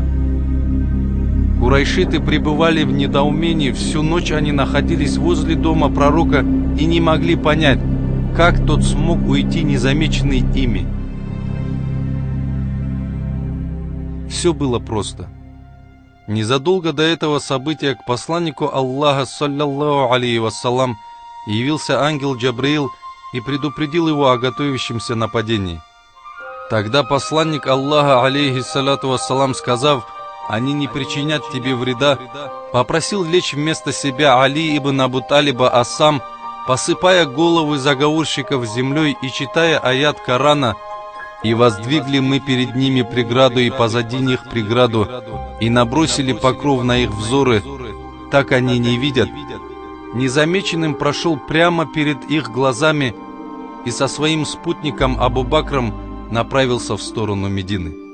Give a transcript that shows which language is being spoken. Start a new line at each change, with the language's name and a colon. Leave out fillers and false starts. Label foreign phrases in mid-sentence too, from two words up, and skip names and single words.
Russian: Курайшиты пребывали в недоумении, всю ночь они находились возле дома пророка и не могли понять, как тот смог уйти незамеченный ими. Все было просто. Незадолго до этого события к посланнику Аллаха,
Arabic: صلى الله عليه وسلم,
Russian: явился ангел Джабраил и предупредил его о готовящемся нападении. Тогда посланник Аллаха,
Arabic: عليه الصلاة والسلام,
Russian: сказав: «Они не причинят тебе вреда», попросил лечь вместо себя Али ибн Абу Талиба, а сам, посыпая головы заговорщиков землей и читая аят Корана: «И воздвигли мы перед ними преграду и позади них преграду, и набросили покров на их взоры, так они не видят», незамеченным прошел прямо перед их глазами и со своим спутником Абу Бакром направился в сторону Медины.